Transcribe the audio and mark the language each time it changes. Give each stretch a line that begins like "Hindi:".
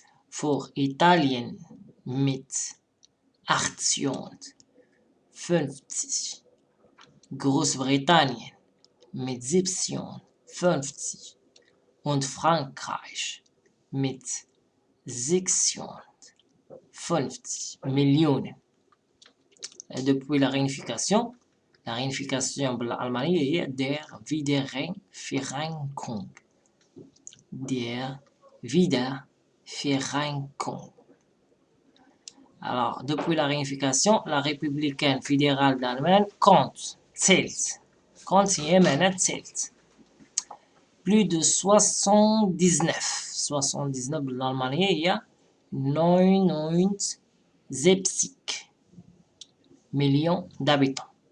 German: Vor Italien mit 58, Großbritannien mit 57 und Frankreich mit 56 Millionen.
French: Depuis la réunification
Arabic: بالألمانية هي
German: der Wiedervereinigung. Der Wiedervereinigung.
French: Alors, depuis la réunification, la République fédérale d'Allemagne zählt. Compte zählt. Plus de 79
Arabic: بالألمانية هي
French: 79 millions d'habitants.